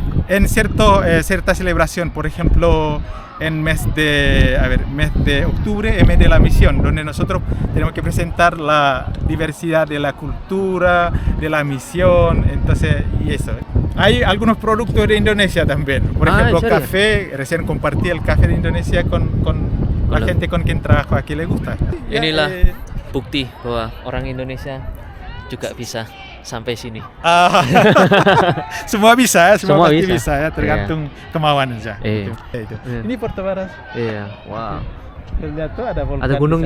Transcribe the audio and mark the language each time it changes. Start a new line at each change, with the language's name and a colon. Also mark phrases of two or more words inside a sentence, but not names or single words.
Spanish: en cierta celebración, por ejemplo, en mes de octubre, el mes de la misión, donde nosotros tenemos que presentar la diversidad de la cultura, de la misión, entonces, y eso. Hay algunos productos de Indonesia también, por ejemplo, ¿en serio? café, recién compartí el café de Indonesia con la gente con quien trabajo aquí, le gusta.
Indonesian: Inilah bukti bahwa orang Indonesia juga bisa sampai sini. Semua bisa ya, semua pasti bisa. bisa ya, tergantung kemauan saja. Iya. Itu. Iya. Ini Puerto Varas. Iya, wow. Lihat tuh ada volkan. Ada gunungnya